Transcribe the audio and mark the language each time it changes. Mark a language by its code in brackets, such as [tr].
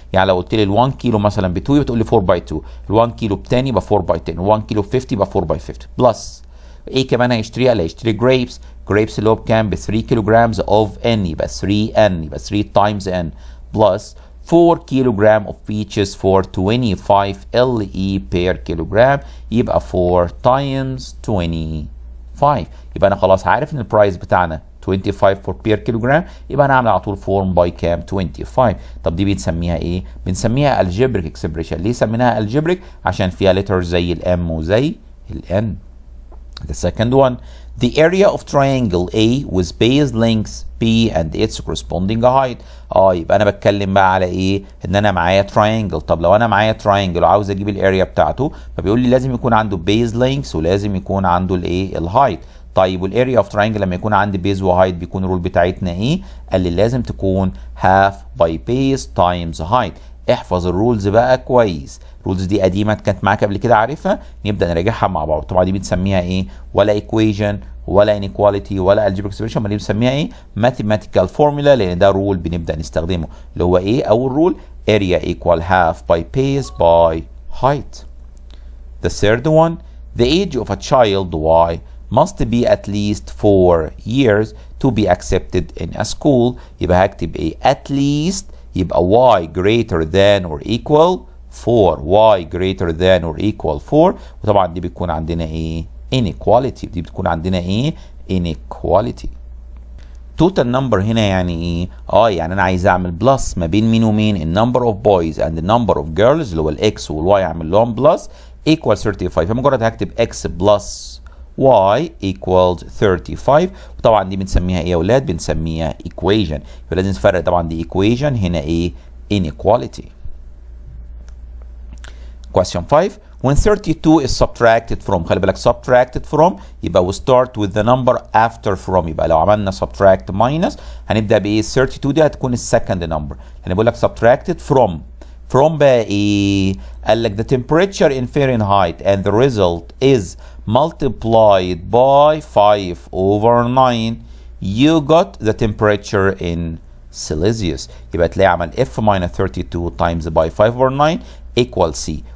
[ar] يعني لو قلت لي ال 1 كيلو مثلا ب 2 يبقى تقول لي 4 باي 2، ال 1 كيلو ب 10 يبقى 4 باي 10، ال 1 كيلو ب 50 يبقى 4 باي 50 بلس ايه كمان هيشتريها؟ اللي هيشتري جريبس، جريبس اللي هو بكام؟ ب 3 كيلوجرامز اوف N، يبقى 3N، يبقى 3 تايمز N بلس [en] 4 kilogram of peaches for 25 LE per kilogram، [ar] يبقى [en] 4 times 25. [ar] يبقى انا خلاص عارف ان البرايس بتاعنا 25 for per kilogram، يبقى انا هعمل على طول form by كام؟ 25. طب دي بنسميها ايه؟ بنسميها algebraic expression. ليه سميناها algebraic؟ عشان فيها letters زي الام وزي الان. [en] The second one, the area of triangle A with base lengths B and its corresponding height. [ar] يبقى انا بتكلم بقى على ايه؟ ان انا معايا triangle. طب لو انا معايا triangle وعاوز اجيب الاريا بتاعته، فبيقول لي لازم يكون عنده base lengths ولازم يكون عنده الايه؟ الهايت. طيب والاريا اوف تراينجل لما يكون عندي بيز وهايت بيكون الرول بتاعتنا ايه؟ قال لي لازم تكون half by base times height. احفظ الرولز بقى كويس. الرولز دي قديمه كانت معاك قبل كده عارفها، نبدا نراجعها مع بعض. طبعا دي بنسميها ايه؟ ولا ايكويشن ولا inequality ولا algebraic expression، ما دي بنسميها ايه؟ mathematical formula، لان ده رول بنبدا نستخدمه اللي هو ايه؟ اول رول [en] area equal half by base by height. The third one, the age of a child y must be at least 4 years to be accepted in a school. [ar] يبقى هكتب ايه؟ [en] at least، يبقى y greater than or equal 4، y greater than or equal 4. [ar] وطبعا دي بتكون عندنا ايه؟ inequality. دي بتكون عندنا ايه؟ inequality. total number هنا يعني ايه؟ يعني انا عايز اعمل بلس ما بين مين ومين؟ النمبر اوف بويز اند النمبر اوف جيرلز اللي هو الاكس والواي، اعمل لهم بلس equal 35. فمجرد هكتب x بلس y equals 35. وطبعا دي بنسميها ايه يا اولاد؟ بنسميها equation. فلازم نفرق طبعا دي equation هنا ايه؟ inequality. [en] Question 5. When 32 is subtracted from، [ar] خلي بالك [en] subtracted from يبقى we start with the number after from. [ar] يبقى لو عملنا subtract minus هنبدأ بإيه؟ 32 دي هتكون السكند نمبر. يعني بقول لك [en] subtracted from [ar] بقى إيه؟ قال لك [en] the temperature in Fahrenheit and the result is multiplied by 5/9. You got the temperature in Celsius. [ar] يبقى تلاقي عمل [en] F minus 32 times by 5/9 equal C.